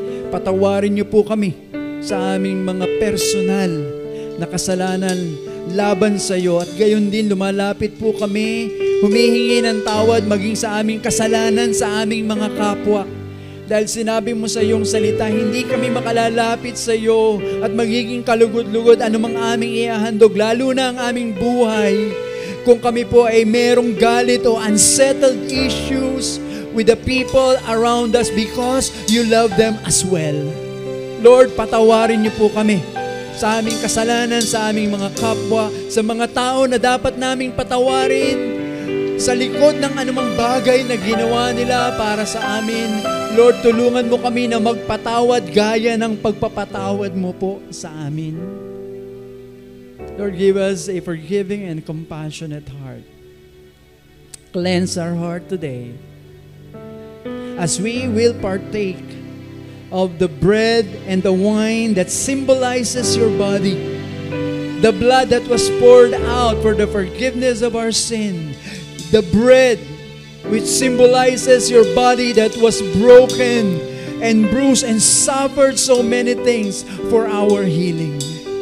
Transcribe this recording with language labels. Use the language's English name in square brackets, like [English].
[Filipino] Patawarin niyo po kami sa aming mga personal na kasalanan laban sa iyo at gayon din lumalapit po kami, humihingi ng tawad maging sa aming kasalanan sa aming mga kapwa. Dahil sinabi mo sa iyong salita, hindi kami makalalapit sa iyo at magiging kalugod-lugod anumang aming iahandog, lalo na ang aming buhay. Kung kami po ay merong galit o [English] unsettled issues with the people around us because you love them as well. [Filipino] Lord, patawarin niyo po kami sa aming kasalanan, sa aming mga kapwa, sa mga tao na dapat naming patawarin, sa likod ng anumang bagay na ginawa nila para sa amin. Lord, tulungan mo kami na magpatawad gaya ng pagpapatawad mo po sa amin. [English] Lord, give us a forgiving and compassionate heart. Cleanse our heart today as we will partake of the bread and the wine that symbolizes your body, the blood that was poured out for the forgiveness of our sin, the bread which symbolizes your body that was broken and bruised and suffered so many things for our healing.